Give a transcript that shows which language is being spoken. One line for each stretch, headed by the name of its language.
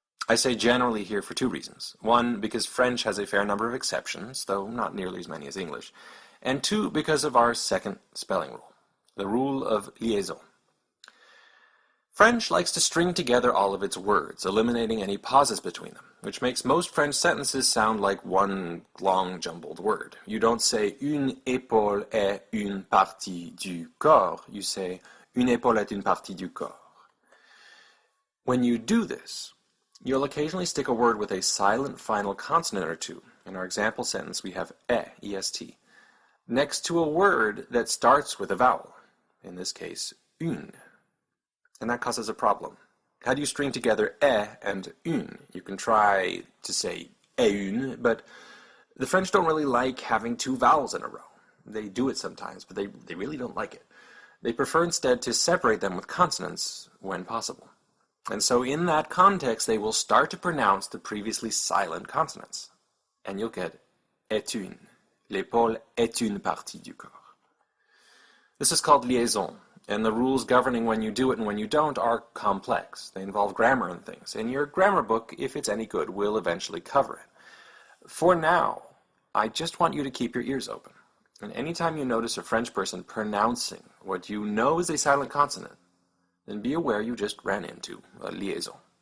English: I say generally here for 2 reasons. 1, because French has a fair number of exceptions, though not nearly as many as English. And 2, because of our second spelling rule, the rule of liaison. French likes to string together all of its words, eliminating any pauses between them, which makes most French sentences sound like one long jumbled word. You don't say
French: une épaule est une partie du corps,
English: you say une épaule est une partie du corps. When you do this, you'll occasionally stick a word with a silent final consonant or 2. In our example sentence, we have est, next to a word that starts with a vowel, in this case, une. And that causes a problem. How do you string together and une? You can try to say
French: et une,
English: but the French don't really like having 2 vowels in a row. They do it sometimes, but they really don't like it. They prefer instead to separate them with consonants when possible. And so in that context, they will start to pronounce the previously silent consonants. And you'll get
French: est une. L'épaule est une partie du corps.
English: This is called liaison, and the rules governing when you do it and when you don't are complex. They involve grammar and things, and your grammar book, if it's any good, will eventually cover it. For now, I just want you to keep your ears open. And anytime you notice a French person pronouncing what you know is a silent consonant, then be aware you just ran into a liaison.